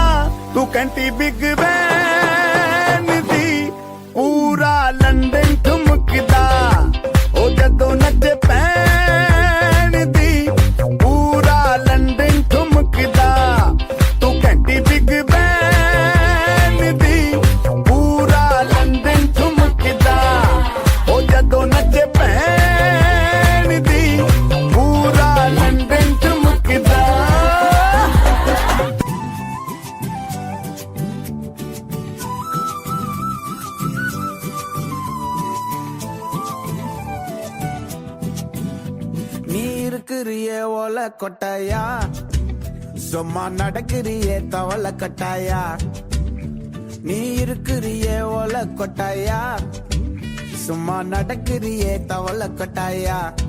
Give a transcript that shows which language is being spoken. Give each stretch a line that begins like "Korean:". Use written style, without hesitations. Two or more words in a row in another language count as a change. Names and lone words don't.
Punjabi: ਤੂੰ ਕੰਟੀ ਬਿਗ ਬੈਨ ਦੀ ਪੂਰਾ ਲੰਦਨ ਠੁਮਕਦਾ ਓ ਜਦੋਂ ਨੱਚੇ ਪੈਨ ਦੀ ਪੂਰਾ ਲੰਦਨ ਠੁਮਕਦਾ ਤੂੰ ਕੰਟੀ ਬਿਗ ਬੈਨ ਦੀ ਪੂਰਾ ਲੰਦਨ ਠੁਮਕਦਾ ਓ ਜਦੋਂ ਨੱਚੇ ਪੈਨ ਦੀ ਪੂਰਾ ਲੰਦਨ ਠੁਮਕਦਾ
Tamil: நீ இருக்கிறிய ஓல கொட்டாயா சும்மா நடக்கிறிய தவள கட்டாயா நீ இருக்கிறிய ஓல கொட்டாயா சும்மா நடக்கிறிய தவள கட்டாயா